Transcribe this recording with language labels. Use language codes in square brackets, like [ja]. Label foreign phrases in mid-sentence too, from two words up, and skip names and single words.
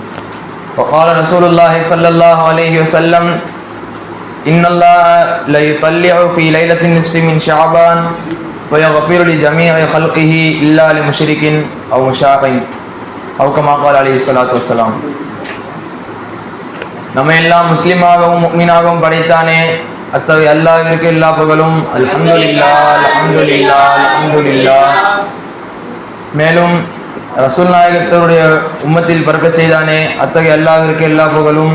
[ar] وقال رسول الله صلى الله عليه وسلم إن الله لا يطلع في ليلة النصف من شعبان ويغفر لجميع خلقه إلا لمشرك أو مشاق أو كما قال عليه الصلاة والسلام. [ta] நம்ம எல்லாம் முஸ்லிமாகவும் முஃமினாகவும் படைத்தானே, அத்தகைய அல்லாஹ்விற்கு எல்லா புகழும். [ar] الحمد لله الحمد لله الحمد لله. [ta] மேலும் ரசூல் நாயகத்தருடைய உம்மத்தில் பறக்கச் செய்தானே, அத்தகைய அல்லாஹ்விற்கு எல்லா புகழும்.